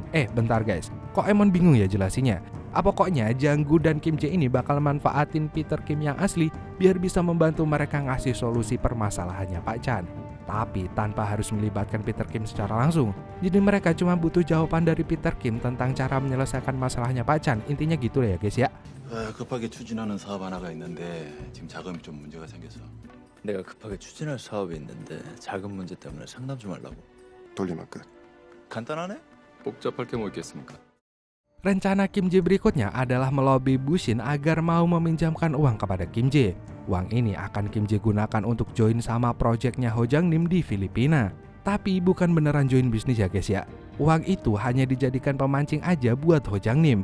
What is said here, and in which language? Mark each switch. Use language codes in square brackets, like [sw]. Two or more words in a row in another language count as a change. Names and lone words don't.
[id] Bentar guys, kok Emon bingung ya jelasinnya? Pokoknya Janggu dan Kim Jae ini bakal manfaatin Peter Kim yang asli biar bisa membantu mereka ngasih solusi permasalahannya Pak Chan. Tapi tanpa harus melibatkan Peter Kim secara langsung. Jadi mereka cuma butuh jawaban dari Peter Kim tentang cara menyelesaikan masalahnya Pak Chan. Intinya gitu ya guys ya. [ko] 급하게 추진하는 사업 하나가 있는데 지금 자금이 좀 문제가 생겨서. 내가 급하게 추진할 사업이 있는데 자금 문제 때문에 상담 좀 하려고. 돌리면 끝. 간단하네? 복잡할 게 뭐 있겠습니까? [id] Rencana Kim Jae berikutnya adalah melobi Bu Shin agar mau meminjamkan uang kepada Kim Jae. Uang ini akan Kim Jae gunakan untuk join sama proyeknya Ho Chang Nim di Filipina. Tapi bukan beneran join bisnis ya guys ya. Uang itu hanya dijadikan pemancing aja buat Ho Chang Nim.